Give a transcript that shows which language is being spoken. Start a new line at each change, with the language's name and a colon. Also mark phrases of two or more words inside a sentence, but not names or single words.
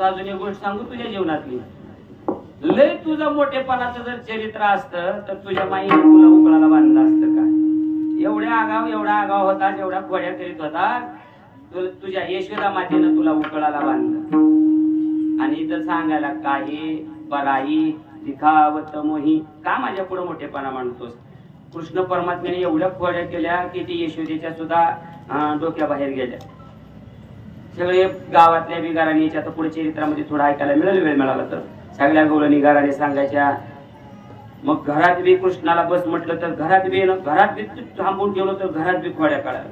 Marathi: अजून एक गोष्ट सांगू तुझ्या जीवनातली. लय तुझं मोठेपणाचं जर चरित्र असतं तर तुझ्या माईने तुला उकळाला बांधलं असतं का? एवढा आगाव होता, एवढ्या खोड्या करीत होता. तुझ्या यशोदा मातेनं तुला उकळाला बांधलं. आणि इथं सांगायला काही
Hindi: बराई दिखावत मोही
Marathi: का माझ्या पुढे मोठेपणा मांडतोस? कृष्ण परमात्म्याने एवढ्या खोड्या केल्या की ती यशोदेच्या सुद्धा डोक्याबाहेर गेल्या. सगळे गावातल्या बिगारांनी याच्या आता पुढे चरित्रामध्ये थोडं ऐकायला मिळेल, वेळ मिळाला तर. सगळ्या गवळणी गाराने सांगायच्या. मग घरात बी कृष्णाला बस म्हटलं तर घरात बी थांबून ठेवलं तर घरात बी खोड्या काढायला.